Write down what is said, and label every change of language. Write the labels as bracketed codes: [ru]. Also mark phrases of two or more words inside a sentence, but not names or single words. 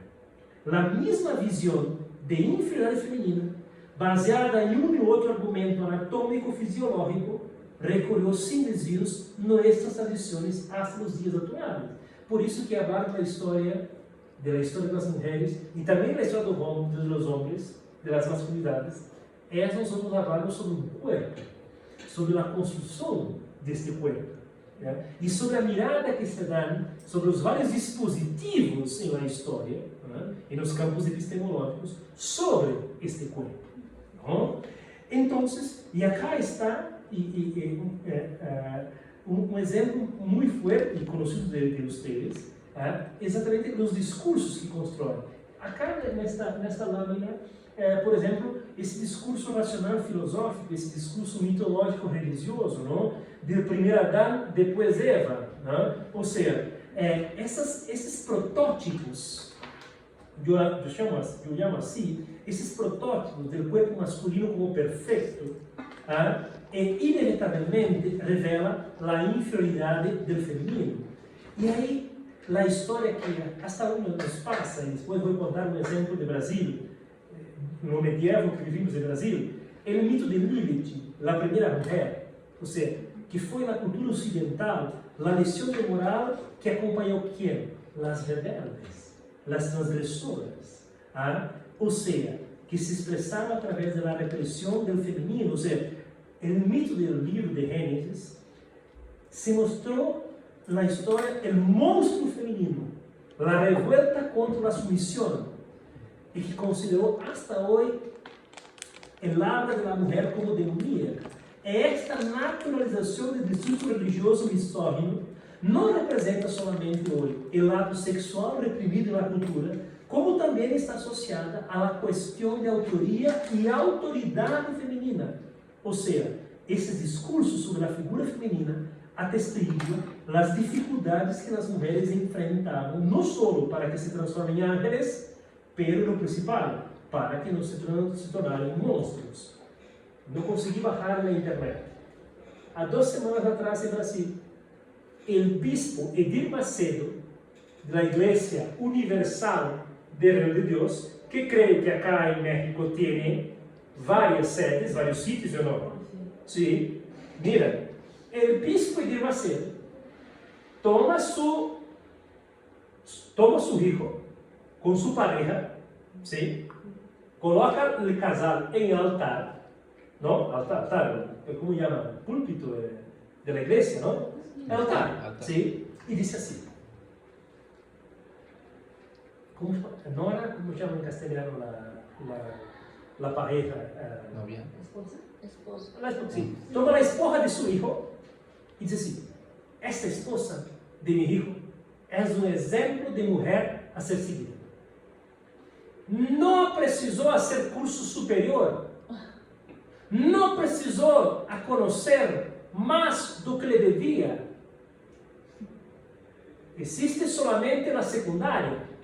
[pt] A mesma visão de inferioridade feminina, baseada em um e outro argumento anatômico-fisiológico, recorreu sem desvios nossas tradições hasta os dias atuais. Por isso que abarca a história das mulheres e também a história dos homens, das masculinidades. Nós vamos falar sobre o corpo, sobre a construção deste corpo. [es] ¿ya? Y sobre la mirada que se dan sobre los varios dispositivos en la historia, ¿no? En los campos epistemológicos, sobre este cuerpo, ¿no? Entonces, y acá está un ejemplo muy fuerte y conocido de ustedes, exatamente los discursos que construyen. Acá en esta lámina, por ejemplo, [pt] esse discurso racional filosófico, esse discurso mitológico religioso, não? De primeiro Adão, depois Eva, não? Ou seja, esses protótipos, eu chamo assim, esses protótipos do corpo masculino como perfeito, inevitavelmente revela a inferioridade do feminino. E aí, a história que [es] hasta uno [pt] nos passa, e depois vou contar um exemplo de Brasil, no medievo que vivimos em Brasil, é o mito de Lilith, a primeira mulher, ou seja, que foi na cultura ocidental a lição de moral que acompanhou quem? As rebeldes, as transgressoras, ou seja, que se expressaram através da repressão do feminino, ou seja, o mito do livro de Gênesis se mostrou na história o monstro feminino, a revolta contra a submissão, e que considerou hasta hoje [es] el habla de la mujer [pt] como demoníaca. Esta naturalização do discurso religioso misógino não representa solamente hoje o lado sexual reprimido na cultura, como também está associada à questão de autoria e autoridade feminina. Ou seja, esse discurso sobre a figura feminina atestigua as dificuldades que as mulheres enfrentavam, não só para que se transformem em ángeles, pero no principal, para que não se tornaram monstros. Não consegui bajar na internet. Há 2 semanas atrás em Brasil, o bispo Edir Macedo, da Igreja Universal de Reino de Deus, que creio que acá em México tem várias sedes, vários sítios, ou não? Sim. Mira, o bispo Edir Macedo [es] toma su hijo [pt] com sua pareja, ¿sí? Coloca o casal em altar, ¿no? [es] Altar, ¿cómo llaman? Púlpito de la iglesia, ¿no? Altar, ¿sí? Y dice así. ¿Cómo llama en castellano la pareja? Novia. Esposa. La esposa, sí. Toma la esposa de su hijo y dice así: esta esposa de mi hijo es un ejemplo de mujer a ser seguida. [pt] Não precisou fazer curso superior, não precisou a conhecer mais do que lhe devia. Existe solamente na secundária.